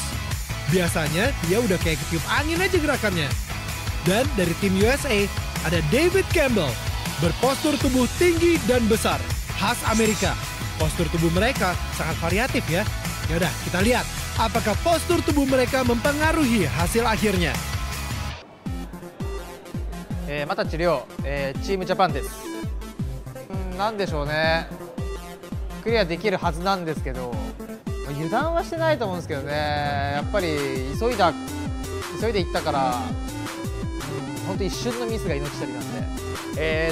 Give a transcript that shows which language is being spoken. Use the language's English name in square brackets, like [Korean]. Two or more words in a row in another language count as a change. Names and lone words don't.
[Indonesian] Biasanya dia udah kayak ketiup angin aja gerakannya. Dan dari tim USA ada David Campbell, berpostur tubuh tinggi dan besar, khas Amerika. Postur tubuh mereka sangat variatif ya. Yaudah, kita lihat apakah postur tubuh mereka mempengaruhi hasil akhirnya. [Japanese] また治療、チームジャパンです。なんでしょうね。クリアできるはずなんですけど、油断はしてないと思うんですけどね。やっぱり急いでいったから、本当一瞬のミスが命取りなんで。